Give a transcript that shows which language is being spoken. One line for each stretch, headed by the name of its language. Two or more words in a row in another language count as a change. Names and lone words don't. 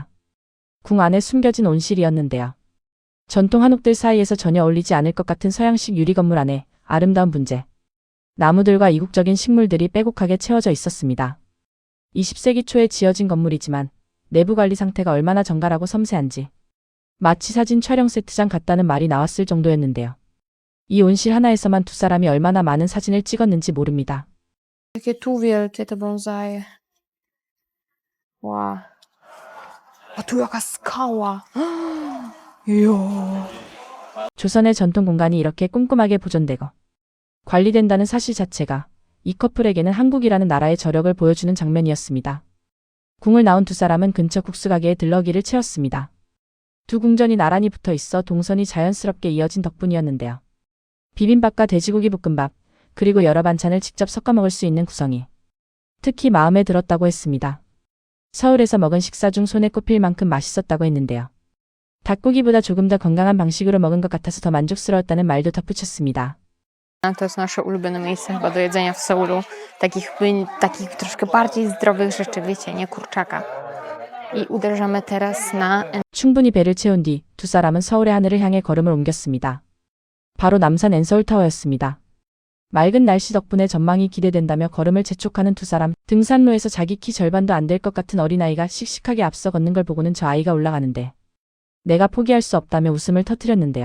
Korean: 궁 안에 숨겨진 온실이었는데요. 전통 한옥들 사이에서 전혀 어울리지 않을 것 같은 서양식 유리 건물 안에 아름다운 분재, 나무들과 이국적인 식물들이 빼곡하게 채워져 있었습니다. 20세기 초에 지어진 건물이지만 내부 관리 상태가 얼마나 정갈하고 섬세한지 마치 사진 촬영 세트장 같다는 말이 나왔을 정도였는데요. 이 온실 하나에서만 두 사람이 얼마나 많은 사진을 찍었는지 모릅니다.
Polish: Jakie tu wielkie te bonsaje. Wow. A tu jaka skała. Jo.
Korean: 조선의 전통 공간이 이렇게 꼼꼼하게 보존되고 관리된다는 사실 자체가 이 커플에게는 한국이라는 나라의 저력을 보여주는 장면이었습니다. 궁을 나온 두 사람은 근처 국수 가게에 들러 길을 채웠습니다. 두 궁전이 나란히 붙어 있어 동선이 자연스럽게 이어진 덕분이었는데요. 비빔밥과 돼지고기 볶음밥, 그리고 여러 반찬을 직접 섞어 먹을 수 있는 구성이 특히 마음에 들었다고 했습니다. 서울에서 먹은 식사 중 손에 꼽힐 만큼 맛있었다고 했는데요. 닭고기보다 조금 더 건강한 방식으로 먹은 것 같아서 더 만족스러웠다는 말도 덧붙였습니다.
Polish: To jest nasze ulubione miejsce chyba do jedzenia w Seulu. Takich troszkę bardziej zdrowych rzeczy, wiecie, nie kurczaka. I uderzamy teraz na
Korean: 충분히 배를 채운 뒤 두 사람은 서울의 하늘을 향해 걸음을 옮겼습니다. 바로 남산 엔서울타워였습니다. 맑은 날씨 덕분에 전망이 기대된다며 걸음을 재촉하는 두 사람. 등산로에서 자기 키 절반도 안 될 것 같은 어린아이가 씩씩하게 앞서 걷는 걸 보고는 저 아이가 올라가는데 내가 포기할 수 없다며 웃음을 터뜨렸는데요.